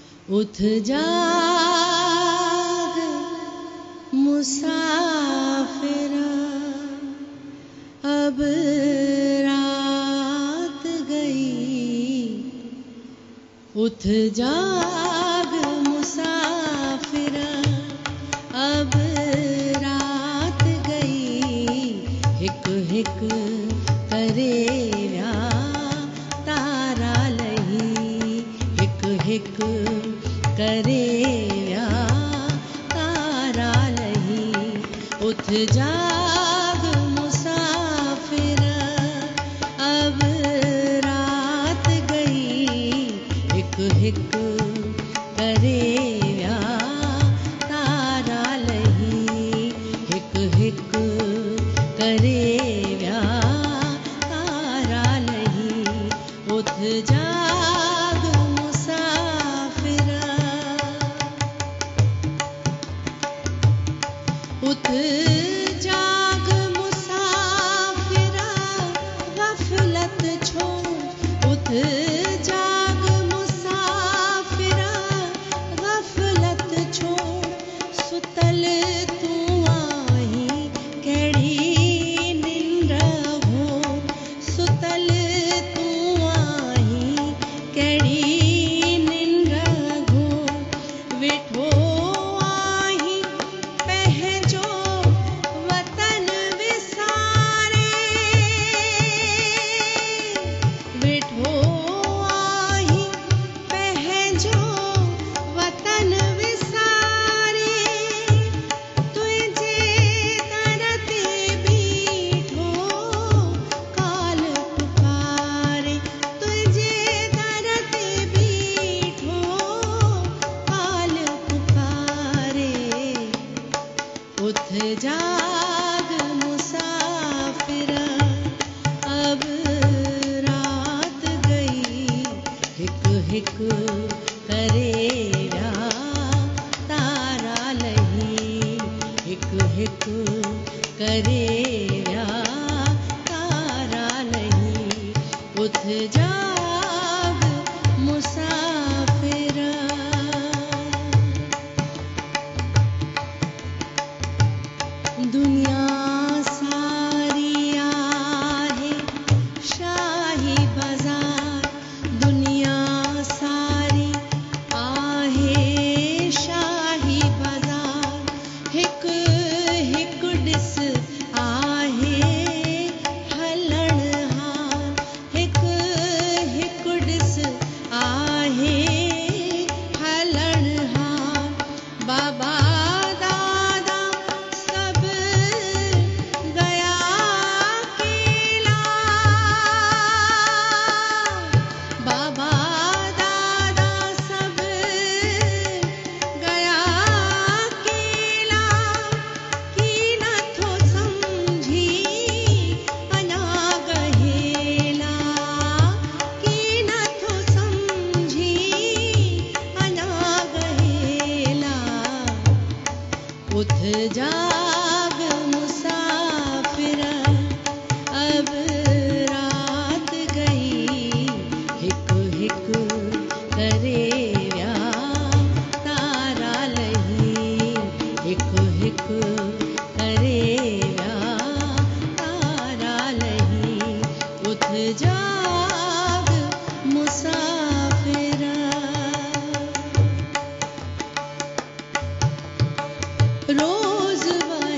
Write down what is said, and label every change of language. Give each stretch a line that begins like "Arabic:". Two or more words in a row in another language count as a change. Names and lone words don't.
Hindi: उठ जाग मुसाफिरा, अब रात गई। उठ जाग मुसाफिरा, अब रात गई।
Sindhi: हिक हिक करे व्या तारा लही, हिक हिक करे व्या तारा लही।
Hindi: उठ जाग मुसाफिरा, अब रात गई।
Sindhi: हिक हिक करे व्या तारा लही, हिक हिक करे व्या तारा लही।
Hindi: उठ जाग मुसाफिरा, उठ जाग मुसाफिरा, गफलत छोड़। उठ जाग मुसाफिरा, गफलत छोड़।
Sindhi: सुतल तू आही केड़ी निंद्र हो, सुतल तू आही केड़ी निंद्र हो। वेठो आही पंहिंजो वतन विसारे, वेठो आही पंहिंजो वतन विसारे। तुंहिंजे दर ते बीठो काल पुकारे, तुंहिंजे दर ते बीठो काल पुकारे।
Hindi: उठ जाग मुसाफिरा, अब रात गई।
Sindhi: हिक हिक करे व्या तारा लही, हिक हिक करे व्या तारा लही। उठ जाग मुसाफिरा, दुनिया सारी आहे शाही बाजार। दुनिया सारी आहे शाही बाजार। हिक हिक ॾिस आहे हलण हार, हिक हिक ॾिस आहे हलण हार।
Hindi: बाबा दादा सब गया अकेला, बाबा दादा सब गया अकेला।
Sindhi: की नथो समझी अञा गहेला, की नथो समझी अञा गहेला।
Hindi: उठ जाग मुसाफिरा, अब रात गई।
Sindhi: हिक हिक करे व्या तारा लही, हिक हिक करे व्या तारा लही।
Hindi: उठ जाग मुसाफिरा, रोज